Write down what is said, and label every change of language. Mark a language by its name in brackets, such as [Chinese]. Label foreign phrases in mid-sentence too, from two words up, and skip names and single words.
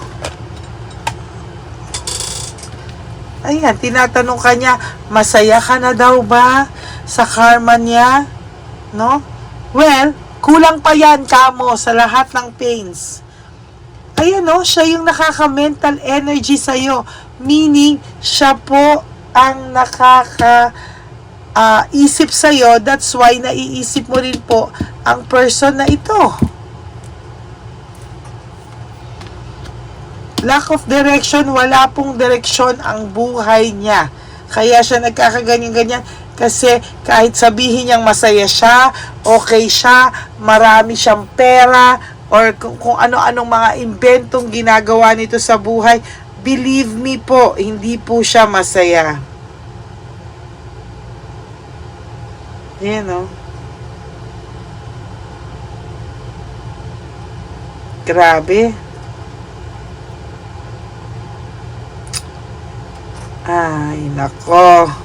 [Filipino] Ayan, tinatanong ka niya, masaya ka na daw ba sa karma niya? No? Well, kulang pa yan, kamo, sa lahat ng pains. Ayan, no? Siya yung nakaka- [English] mental energy [Filipino] sa'yo. Meaning, siya po ang isip sa'yo. [English] That's why [Filipino] naiisip mo rin po ang person na ito. [English] Lack of direction, [Filipino] wala pong direksyon ang buhay niya. Kaya siya nagkakaganyan-ganyan kasi kahit sabihin niyang masaya siya, okay siya, marami siyang pera, or kung ano-anong mga inventong ginagawa nito sa buhay, [English] believe me [Filipino] po, hindi po siya masaya. Ayan o. Grabe. Ay, nako.